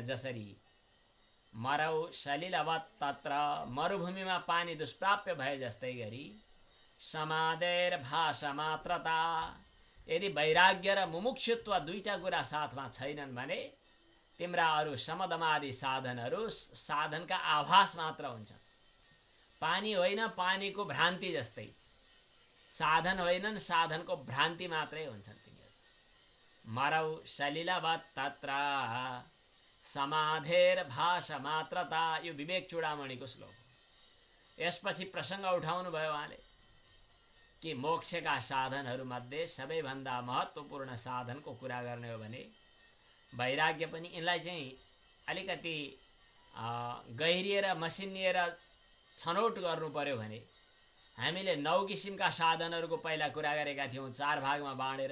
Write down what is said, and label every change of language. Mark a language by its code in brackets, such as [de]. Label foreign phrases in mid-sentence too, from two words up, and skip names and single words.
[ne] जसरी [sa] मरौ सलिलवत् तत्र, [ne] मरुभूमिमा पानी दुष्प्राप्य भए जस्तै गरी [sa] समाधेर भाषा मात्रता, [ne] यदि वैराग्य र मुमुक्षुत्व दुईटा कुरा साथमा छैनन् भने तिम्रा अरू समदमादि साधनहरू साधनका आभास मात्र हुन्छ। पानी होइन, पानीको भ्रान्ति जस्तै। साधन होइनन्, साधनको भ्रान्ति मात्रै हुन्छन् तिनीहरू। [sa] मरौ सलिलवत् तत्र समाधेर भाषा मात्रता, [ne] यो विवेक चूडामणिको श्लोक। यसपछि प्रसङ्ग उठाउनु भयो उहाँले कि मोक्षका साधनहरूमध्ये सबैभन्दा महत्त्वपूर्ण साधनको कुरा गर्ने हो भने वैराग्य पनि। यिनलाई चाहिँ अलिकति गहिरिएर मसिनिएर छनौट गर्नु पर्यो भने हामीले 9 किसिमका साधनहरूको पहिला कुरा गरेका थियौँ, 4 भागमा बाँडेर।